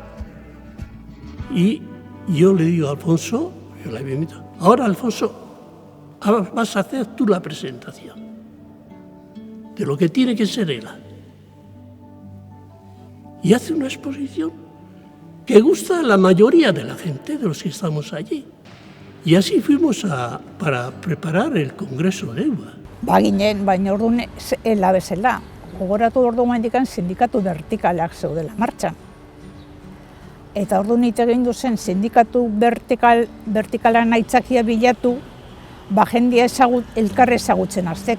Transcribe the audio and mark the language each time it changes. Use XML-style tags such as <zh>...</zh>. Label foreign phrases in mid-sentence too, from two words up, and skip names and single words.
<es>Y yo le digo a Alfonso, yo le había invitado, ahora Alfonso, vas a hacer tú la presentación de lo que tiene que ser ELA. Y hace una exposición que gusta a la mayoría de la gente, de los que estamos allí. Y así fuimos para preparar el Congreso de EUA.</es> <eu>Baginen, baina orduan ELA bezala. Gogoratu orduan handikan sindikatu vertikalak zeudela martxan. Eta orduan hitz egin duzen sindikatu vertikalan aitzakia bilatu, jendia elkarre ezagutzen hasteko.</eu>